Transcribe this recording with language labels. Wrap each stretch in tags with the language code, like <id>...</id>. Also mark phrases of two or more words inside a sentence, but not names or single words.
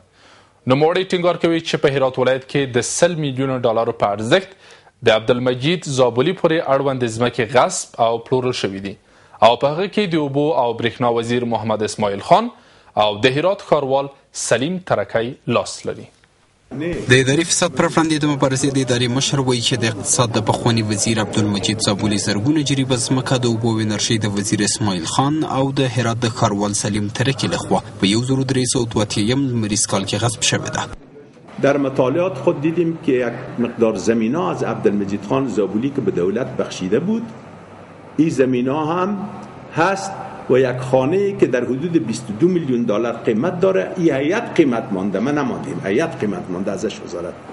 <ps>نوموړی ټینګار کوي چې په هرات ولایت کې د 100 میلیونه ډالرو په ارزښت د عبدالمجید زابلي پورې اړوند ځمکې غصب او پلورل شوي دي او په هغه کې د اوبو او برېښنا وزیر محمد اسماعیل خان او د هرات ښاروال سلیم ترکی لاس لري. د اداري فساد پر وړاندې د مبارزې د ادارې مشر وایي چې د اقتصاد د پخواني وزیر عبدالمجید زابلي زرګونه جریبه ځمکه د اوبو او انرژۍ د وزیر اسماعیل خان او د هرات د ښاروال سلیم ترکی لخوا په 1382 لمریز کال کې غصب شوې ده.</ps> <fa>در مطالعات خود دیدیم که یک مقدار زمینه از عبدالمجید خان زابلي که به دولت بخشیده بود، این زمینه هم هست و یک خانه که در حدود 22 میلیون دلار قیمت داره. این هیئت قیمت مانده، ما نماندیم، هیئت قیمت مانده ازش وزارت.</fa>